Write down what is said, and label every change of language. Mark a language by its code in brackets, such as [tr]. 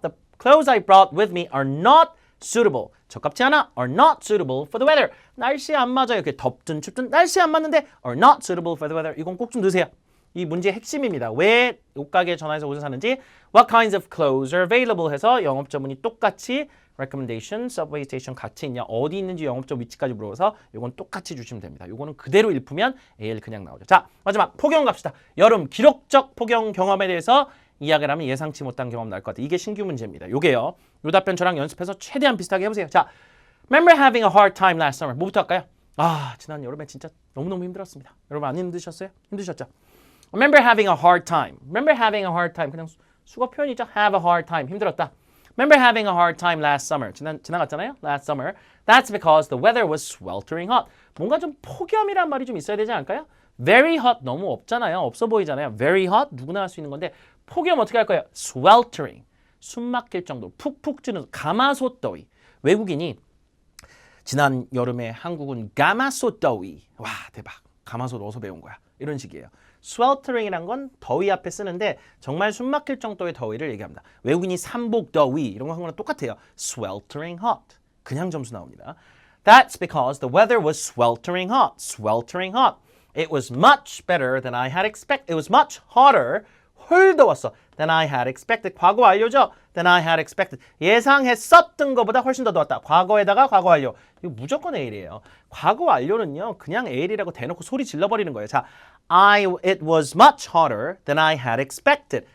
[en] The clothes I brought with me are not suitable. [ko] 적합지 않아. [en] Are not suitable for the weather. [ko] 날씨에 안 맞아요. 이렇게 덥든 춥든 날씨에 안 맞는데 [en] are not suitable for the weather. [ko] 이건 꼭 좀 넣으세요. 이 문제의 핵심입니다. 왜 옷가게에 전화해서 옷을 사는지. [en] What kinds of clothes are available [ko] 해서 영업전문이 똑같이 recommendation, subway station 같이 있냐, 어디 있는지 영업점 위치까지 물어봐서 이건 똑같이 주시면 됩니다. 이거는 그대로 읽으면 AL 그냥 나오죠. 자, 마지막 폭염 갑시다. 여름 기록적 폭염 경험에 대해서 이야기를 하면 예상치 못한 경험 날 것 같아요. 이게 신규 문제입니다. 요게요. 요 답변 저랑 연습해서 최대한 비슷하게 해보세요. [en] 자, remember having a hard time last summer. [ko] 뭐부터 할까요? 아, 지난 여름에 진짜 너무너무 힘들었습니다. 여러분 안 힘드셨어요? 힘드셨죠? [en] Remember having a hard time. Remember having a hard time. [ko] 그냥 수거 표현이죠. [en] Have a hard time. [ko] 힘들었다. [en] Remember having a hard time last summer. [ko] 지나갔잖아요. [en] Last summer. That's because the weather was sweltering hot. [ko] 뭔가 좀 폭염이란 말이 좀 있어야 되지 않을까요? Very hot 너무 없잖아요. 없어 보이잖아요. Very hot 누구나 할 수 있는 건데 폭염 어떻게 할 거예요? Sweltering. 숨 막힐 정도. 푹푹 찌는 가마솥 더위. 외국인이 지난 여름에 한국은 가마솥 더위. 와 대박. 가마솥 어디서 배운 거야? 이런 식이에요. sweltering이란 건 더위 앞에 쓰는데 정말 숨 막힐 정도의 더위를 얘기합니다. 외국인이 삼복 더위 이런 거 한 거랑 똑같아요. sweltering hot. 그냥 점수 나옵니다. [en] That's because the weather was sweltering hot. sweltering hot. It was much better than I had expected. It was much hotter. [ko] 훨 더웠어. [en] Than I had expected. [ko] 과거 완료죠? [en] Than I had expected. [ko] 예상했었던 것보다 훨씬 더 더웠다. 과거에다가 과거 완료. 이거 무조건 AL이에요. 과거 완료는요. 그냥 AL이라고 대놓고 소리 질러버리는 거예요. [en] 자, it was much hotter than I had expected.